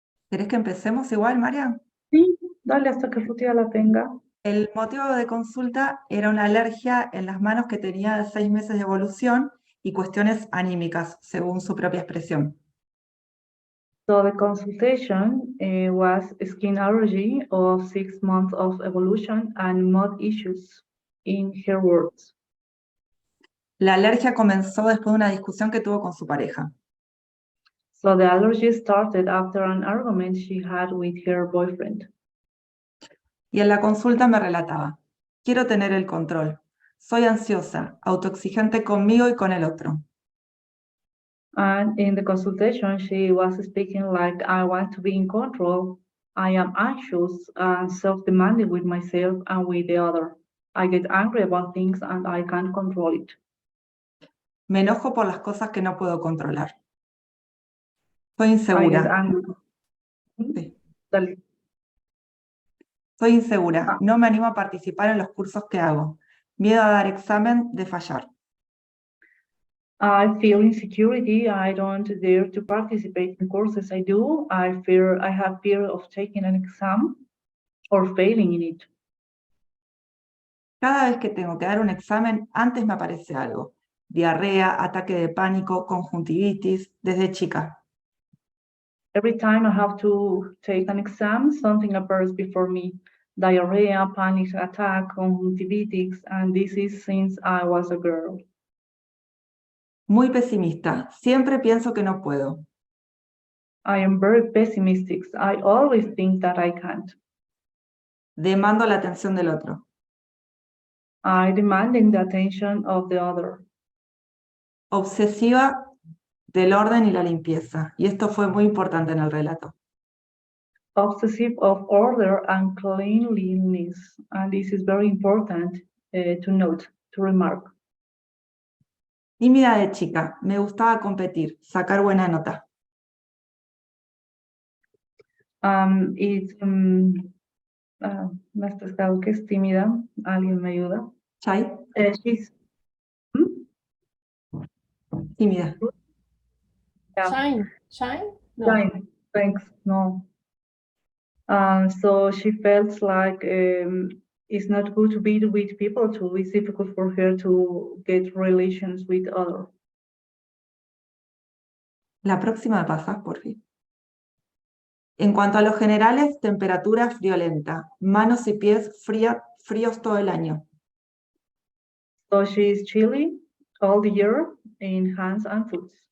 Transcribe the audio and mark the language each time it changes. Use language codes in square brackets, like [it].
[es] ¿Querés que empecemos igual, María? Sí, dale hasta que Ruth ya la tenga. El motivo de consulta era una alergia en las manos que tenía de 6 meses de evolución y cuestiones anímicas, según su propia expresión. [en] So the consultation was skin allergy of 6 months of evolution and mood issues, in her words. [es] La alergia comenzó después de una discusión que tuvo con su pareja. [en] So the allergy started after an argument she had with her boyfriend. [es] Y en la consulta me relataba: quiero tener el control. Soy ansiosa, autoexigente conmigo y con el otro. [en] And in the consultation, she was speaking like, I want to be in control. I am anxious and self-demanding with myself and with the other. I get angry about things and I can't control it. [es] Me enojo por las cosas que no puedo controlar. Soy [en] I get [es] insegura. [en] angry. [es] Sí. Dale. Soy insegura. No me animo a participar en los cursos que hago. Miedo a dar examen de fallar. [en] I feel insecurity. I don't dare to participate in courses I do. I have fear of taking an exam or failing in it. [es] Cada vez que tengo que dar un examen, antes me aparece algo. Diarrea, ataque de pánico, conjuntivitis, desde chica. [en] Every time I have to take an exam, something appears before me. Diarrhea, panic attack, conjunctivitis, and this is since I was a girl. [es] Muy pesimista. Siempre pienso que no puedo. [en] I am very pessimistic. I always think that I can't. [es] Demando la atención del otro. [en] I demanding the attention of the other. [es] Obsesiva del orden y la limpieza. Y esto fue muy importante en el relato. [en] Obsessive of order and cleanliness. And this is very important to note, to remark. [es] Tímida de chica. Me gustaba competir, sacar buena nota. Me has pescado que es tímida. ¿Alguien me ayuda? ¿Chay? [en] She's [es] Tímida. [en] Shine. Shine? No. Fine, thanks. No. So she felt like it's not good to be with people too. It's difficult for her to get relations with others. [es] La próxima pasas, por fin. En cuanto a los generales, temperatura friolenta. Manos y pies fríos todo el año. [en] So she is chilly all the year in hands and foot.